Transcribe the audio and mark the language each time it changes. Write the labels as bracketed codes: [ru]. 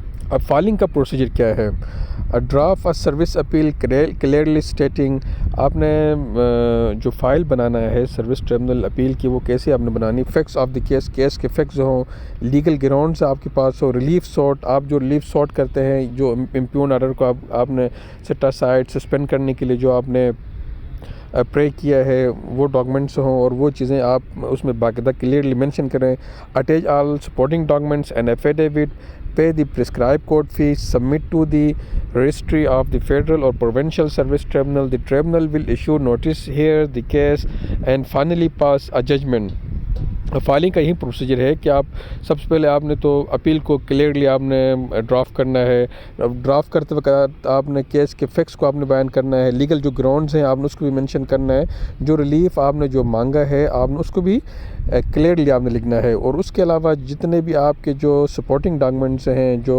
[ur] اب فائلنگ کا پروسیجر کیا ہے؟ [en] draft service appeal clearly stating, [ur] آپ نے جو فائل بنانا ہے سروس ٹریبونل اپیل کی وہ کیسے آپ نے بنانی۔ [en] facts of the case, [ur] case کے فیکٹس ہوں، لیگل گراؤنڈس آپ کے پاس ہو، ریلیف سوٹ، آپ جو ریلیف سوٹ کرتے ہیں جو امپیون آرڈر کو آپ نے سیٹ اسائڈ سسپینڈ کرنے کے لیے جو آپ نے پرے کیا ہے وہ ڈاکومنٹس ہوں، اور وہ چیزیں آپ اس میں باقاعدہ کلیئرلی مینشن کریں۔ [en] Attach all supporting documents and affidavit, pay the prescribed court fees, submit to the registry of the federal or provincial service tribunal. The tribunal will issue notice, hear the case and finally pass a judgment. [ur] Filing کا یہی procedure ہے کہ آپ سب سے پہلے آپ نے تو اپیل کو کلیئرلی آپ نے ڈرافٹ کرنا ہے۔ ڈرافٹ کرتے وقت آپ نے کیس کے فیکٹس کو آپ نے بیان کرنا ہے، لیگل جو گراؤنڈز ہیں آپ نے اس کو بھی مینشن کرنا ہے، جو ریلیف آپ نے جو مانگا ہے آپ نے اس کو بھی کلیئرلی آپ نے لکھنا ہے۔ اور اس کے علاوہ جتنے بھی آپ کے جو سپورٹنگ ڈاکومنٹس ہیں